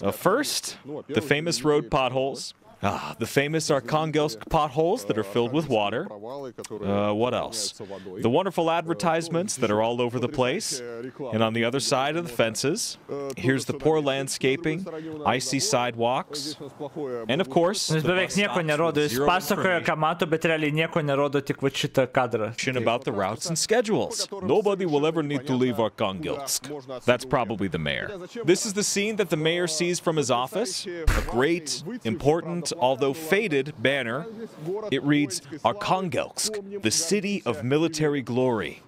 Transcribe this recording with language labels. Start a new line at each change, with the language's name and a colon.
English: First, the famous road potholes. The famous Archangelskas potholes that are filled with water. What else? The wonderful advertisements that are all over the place. And on the other side of the fences, here's the poor landscaping, icy sidewalks, and of course,
Lithuanian: beveik nieko nerodo, jis pasakoja, ką mato, bet realiai nieko nerodo, tik va šitą kadrą.
English: About the routes and schedules. Nobody will ever need to leave Archangelskas. That's probably the mayor. This is the scene that the mayor sees from his office. A great, important, although faded banner. It reads, Archangelskas, the city of military glory.